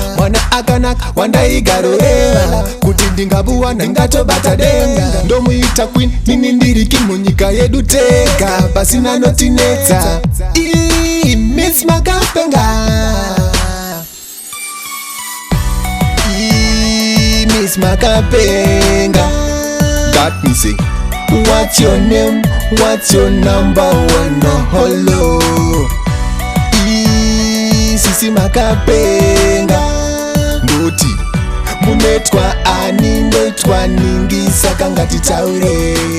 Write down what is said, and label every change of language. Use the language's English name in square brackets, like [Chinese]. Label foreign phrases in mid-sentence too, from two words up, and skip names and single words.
[Shona] Mwana akanaka wandaigaroreva kuti ndingabuwa ndingatobata denga. Ndomuita queen, nini ndiri king munyika yedu tega, pasina notinetsa. Ii, Miss Makapenga. Ii, Miss Makapenga. [English] Got me say, "What's your name? What's your number one?" Oh, hello. [Shona] Ii, Sisi Makapenga. Ndoti, munetwa ani, ndoitwa ningi, saka ngatitaure.